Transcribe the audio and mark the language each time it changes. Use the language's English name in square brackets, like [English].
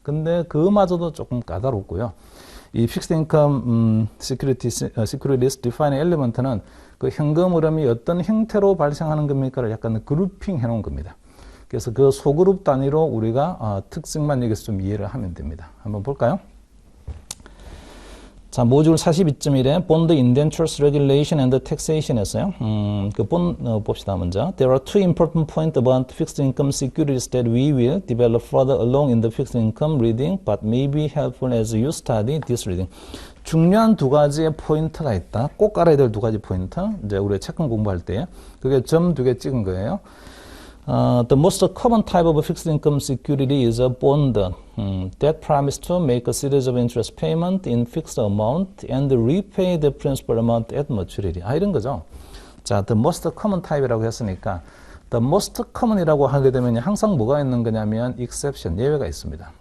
[Korean] 근데 그마저도 조금 까다롭고요. 이 Fixed Income Securities Defining Element는 그 현금 흐름이 어떤 형태로 발생하는 겁니까를 약간 그룹핑 해놓은 겁니다. 그래서 그 소그룹 단위로 우리가 특징만 여기서 좀 이해를 하면 됩니다. 한번 볼까요? 자, 모듈 42.1에 Bond Indentures Regulation and Taxation 했어요. 봅시다, 먼저. [English] There are two important points about fixed income securities that we will develop further along in the fixed income reading, but may be helpful as you study this reading. [Korean] 중요한 두 가지의 포인트가 있다. 꼭 알아야 될 두 가지 포인트. 이제 우리 채권 공부할 때. 그게 점 두 개 찍은 거예요. [English] The most common type of fixed income security is a bond that promises to make a series of interest payment in fixed amount and repay the principal amount at maturity. [Korean] 이런 거죠. 자, [English] the most common type [Korean] 이라고 했으니까 [English] the most common [Korean] 이라고 하게 되면 항상 뭐가 있는 거냐면 exception, 예외가 있습니다.